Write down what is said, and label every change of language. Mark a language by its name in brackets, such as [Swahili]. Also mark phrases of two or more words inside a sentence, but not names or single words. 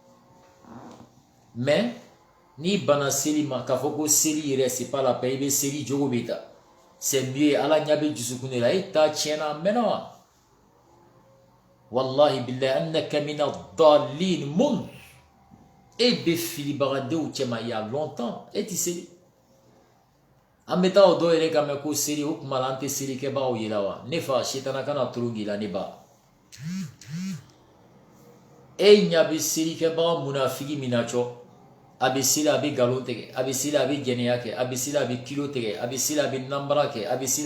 [Bambara] mais ni bana seli ma k'a fɔ ko seli yɛrɛ [French] c'est pas la peine [Bambara] i bɛ seli jogo bɛ ta [French] c'est mieux [Bambara] ala ɲɛ bɛ dusukun de la e ta tiɲɛna a mɛnna wa [Arabic] والله بالله [Bambara] annaka mina dalin mun e bɛ filibagadenw cɛma [French] il y a longtemps [Bambara] e ti seli an bɛ taa o dɔw yɛrɛ ka mɛn ko seli o kuma la an tɛ selikɛbagaw ye la wa ne fa sitana kana turu k'i la ne ba e ɲa bɛ selikɛbaga munafigi min na cɔ a bɛ seli a bɛ nkalon tigɛ a bɛ seli a bɛ jɛnɛya kɛ a bɛ seli a bɛ kilo tigɛ a bɛ seli a bɛ nanbara kɛ a bɛ seli